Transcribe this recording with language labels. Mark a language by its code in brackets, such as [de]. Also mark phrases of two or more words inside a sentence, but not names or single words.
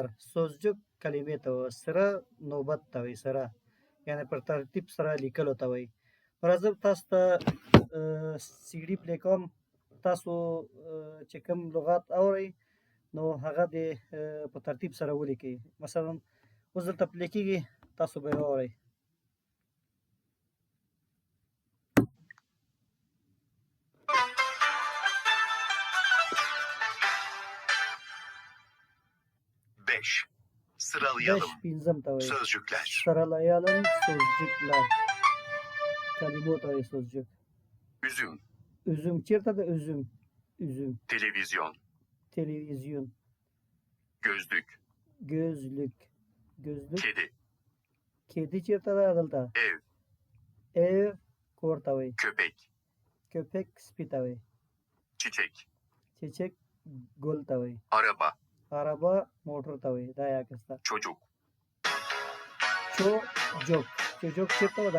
[ps] سوزجک کلمې ته وایي، سره نوبت ته وایي، سره یعنی پر ترتیب سره لیکلو ته وایي. راځم تاسو ته سي ډي پلی کوم. تاسو چې کوم لغات اورئ نو هغه دې په ترتیب سره ولیکئ. مثلا اوس دلته پلی کېږي، تاسو به یې واورئ. [tr] Beş. Sıralayalım. [ps] 5 پنځم ته وایي. [tr] Sözcükler. Sıralayalım sözcükler. [ps] کلمو ته وایي سوزجک. [tr] Üzüm. üzüm [ps] چیرته ده؟ [tr] üzüm. üzüm. Televizyon. Televizyon. Gözlük. gözlük. gözlük. Kedi. [ps] kedi چیرته ده؟ دلته. [tr] Ev. [ps] ev کور ته وایي. [tr] Köpek. [ps] köpek سپي ته وایي. [tr] Çiçek. [ps] چیچک ګل ته وایي. [tr] Araba. [ps] عربه موټر ته وایي. دا یې اخیسته. [tr] Çocuk. [ps] چوجک. چوجک چیرته ده؟